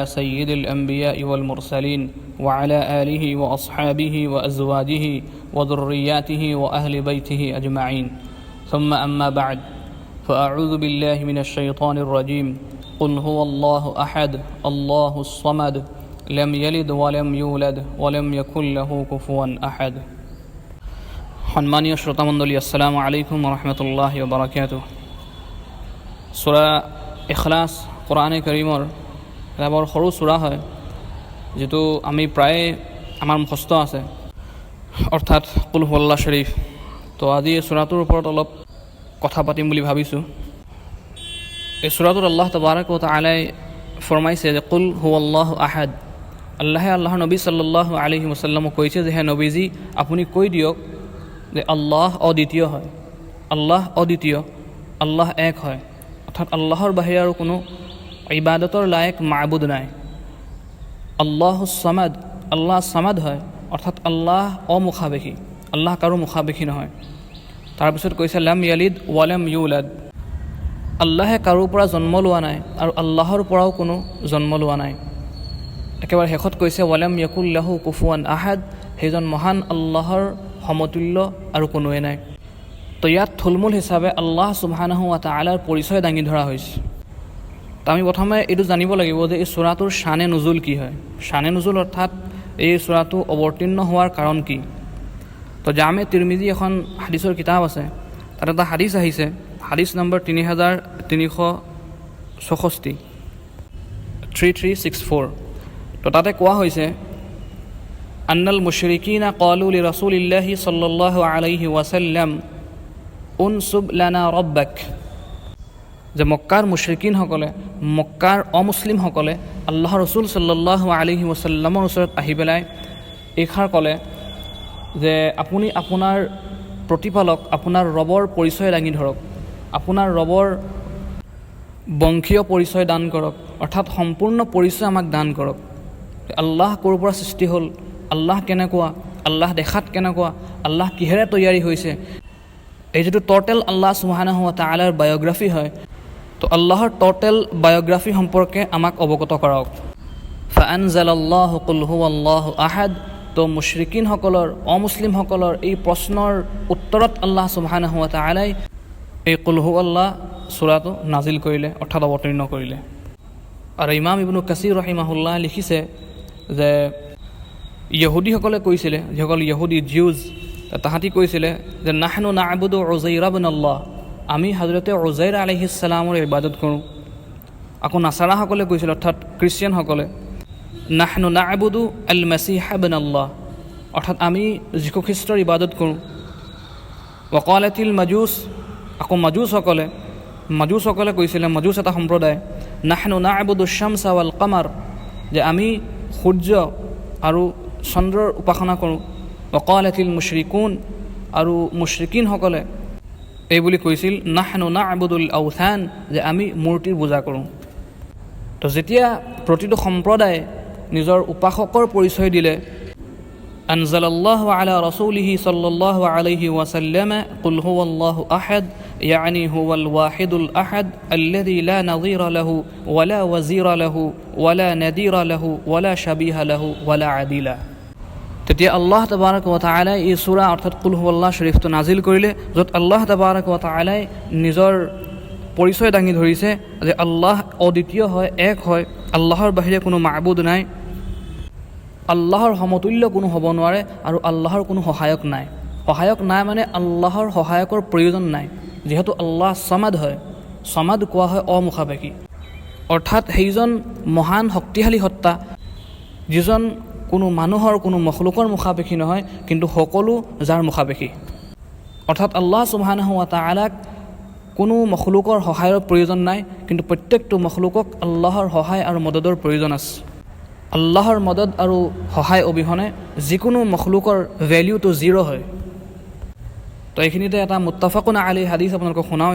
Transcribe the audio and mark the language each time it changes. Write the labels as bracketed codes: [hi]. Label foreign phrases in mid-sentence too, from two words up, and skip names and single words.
[ar] سيد الأنبياء والمرسلين وعلى آله وأصحابه وأزواجه وذرياته وأهل بيته أجمعين ثم أما بعد فأعوذ بالله من الشيطان الرجيم قل هو الله أحد الله الصمد لم يلد ولم يولد ولم يكن له كفوا أحد [as] সম্মানীয় শ্রোতামণ্ডলী [ar] السلام عليكم رحمة الله بركاته. [as] সূরা ইখলাছ কোরআনে কাৰীমৰ এটা বৰ সৰু সূৰা হয়, যিটো আমি প্ৰায় আমাৰ মুখস্থ আছে, অৰ্থাৎ [ar] قل هو الله [as] শৰীফ। তো আজি এই সূৰাটোৰ ওপৰত অলপ কথা পাতিম বুলি ভাবিছোঁ। এই সূৰাটোত [ar] الله تبارك وتعالى [as] ফৰমাইছে যে [ar] قل هو الله أحد. [as] আল্লাহে আল্লাহৰ নবী [ar] صلى الله عليه وسلم [as] কৈছে যে হে নবীজী, আপুনি কৈ দিয়ক যে আল্লাহ অদ্বিতীয় হয়, আল্লাহ অদ্বিতীয়, আল্লাহ এক হয়, অৰ্থাৎ আল্লাহৰ বাহিৰে আৰু কোনো ইবাদতৰ লায়ক মাবুদ নাই। [ar] الله الصمد, [as] আল্লাহ সামাদ হয়, অৰ্থাৎ আল্লাহ অমুখাবেশী, আল্লাহ কাৰো মুখাবেশী নহয়। তাৰপিছত কৈছে [ar] لم يلد ولم يولد, [as] আল্লাহে কাৰোৰ পৰা জন্ম লোৱা নাই আৰু আল্লাহৰ পৰাও কোনো জন্ম লোৱা নাই। একেবাৰে শেষত কৈছে [ar] ولم يكن له كفوا أحد, [as] সেইজন মহান আল্লাহৰ সমতুল্য আৰু কোনোৱে নাই। তো ইয়াত থুলমূল হিচাপে [ar] الله سبحانه وتعالى [as] পৰিচয় দাঙি ধৰা হৈছে। তো আমি প্ৰথমে এইটো জানিব লাগিব যে এই সূৰাটোৰ শানে নুজুল কি হয়। শানে নুজুল অৰ্থাৎ এই সূৰাটো অৱতীৰ্ণ হোৱাৰ কাৰণ কি। তো জামে তিৰমিজি এখন হাদিছৰ কিতাপ আছে, তাত এটা হাদিছ আহিছে, হাদিছ নম্বৰ 3364। তো তাতে কোৱা হৈছে [ar] أن المشركين قالوا لرسول الله صلى الله عليه وسلم انسب لنا ربك, [as] যে মক্কাৰ মুশৰিকিনসকলে, মক্কাৰ অমুছলিমসকলে আল্লাহ ৰসুল [ar] صلى الله عليه وسلم [as] ওচৰত আহি পেলাই এইষাৰ ক'লে যে আপুনি আপোনাৰ প্ৰতিপালক, আপোনাৰ ৰবৰ পৰিচয় দাঙি ধৰক, আপোনাৰ ৰবৰ বংশীয় পৰিচয় দান কৰক, অৰ্থাৎ সম্পূৰ্ণ পৰিচয় আমাক দান কৰক। আল্লাহ ক'ৰ পৰা সৃষ্টি হ'ল, আল্লাহ কেনেকুৱা, আল্লাহ দেখাত কেনেকুৱা, আল্লাহ কিহেৰে তৈয়াৰী হৈছে, এই যিটো ট'টেল [ar] الله سبحانه وتعالى [as] বায়োগ্ৰাফি হয়, তো আল্লাহৰ [en] total biography [as] সম্পৰ্কে আমাক অৱগত কৰাওক। [ar] فأنزل الله قل هو الله أحد. [as] তো মুশৰিকিনসকলৰ, অমুছলিমসকলৰ এই প্ৰশ্নৰ উত্তৰত [ar] الله سبحانه وتعالى [as] এই [ar] قل هو الله [as] সূৰাটো নাজিল কৰিলে, অৰ্থাৎ অৱতীৰ্ণ কৰিলে। আৰু ইমাম ইবনু কাছিৰ ৰহিমাহুল্লাহ লিখিছে যে ইহুদীসকলে কৈছিলে, যিসকল ইহুদী জিউজ, তাহাঁতি কৈছিলে যে [ar] نحن نعبد عزير ابن الله, [as] আমি হযৰতে উযাইৰ [ar] عليه السلام [as] ইবাদত কৰোঁ। আকৌ নাছাৰাসকলে কৈছিলে, অৰ্থাৎ খ্ৰীষ্টিয়ানসকলে [ar] نحن نعبد المسيح ابن الله, [as] অৰ্থাৎ আমি যীশু খ্ৰীষ্টৰ ইবাদত কৰোঁ। [ar] وقالت المجوس, [as] আকৌ মাজুসকলে কৈছিলে, মাজুস এটা সম্প্ৰদায়, [ar] نحن نعبد الشمس والقمر, [as] যে আমি সূৰ্য আৰু চন্দ্ৰৰ উপাসনা কৰোঁ। [ar] وقالت المشركون, [as] আৰু মুশৰিকিনসকলে এই বুলি কৈছিল [ar] نحن نعبد الأوثان, [as] যে আমি মূৰ্তিৰ পূজা কৰোঁ। তো যেতিয়া প্ৰতিটো সম্প্ৰদায়ে নিজৰ উপাসকৰ পৰিচয় দিলে, [ar] أنزل الله على رسوله صلى الله عليه وسلم قل هو الله أحد يعني هو الواحد الأحد الذي لا نظير له ولا وزير له ولا نديد له ولا شبيه له ولا عديل. [as] তেতিয়া [ar] الله تبارك وتعالى [as] এই সূৰা অৰ্থাৎ [ar] قل هو الله [as] শৰীফটো নাজিল কৰিলে, য'ত [ar] الله تبارك وتعالى [as] নিজৰ পৰিচয় দাঙি ধৰিছে যে আল্লাহ অদ্বিতীয় হয়, এক হয়, আল্লাহৰ বাহিৰে কোনো মাবুদ নাই, আল্লাহৰ সমতুল্য কোনো হ'ব নোৱাৰে, আৰু আল্লাহৰ কোনো সহায়ক নাই। সহায়ক নাই মানে আল্লাহৰ সহায়কৰ প্ৰয়োজন নাই, যিহেতু আল্লাহ সামাদ হয়। সামাদ কোৱা হয় অমুখাবেশী, অৰ্থাৎ সেইজন মহান শক্তিশালী সত্তা, যিজন কোনো মানুহৰ, কোনো মখলুকৰ মুখাপেক্ষী নহয়, কিন্তু সকলো যাৰ মুখাপেক্ষী। অৰ্থাৎ [ar] الله سبحانه وتعالى [as] কোনো মখলুকৰ সহায়ৰ প্ৰয়োজন নাই, কিন্তু প্ৰত্যেকটো মখলুকক আল্লাহৰ সহায় আৰু মদদৰ প্ৰয়োজন আছে। আল্লাহৰ মদদ আৰু সহায় অবিহনে যিকোনো মখলুকৰ [en] value zero' [as] হয়। তো এইখিনিতে এটা [ar] متفق عليه [as] হাদিছ আপোনালোকক শুনাওঁ।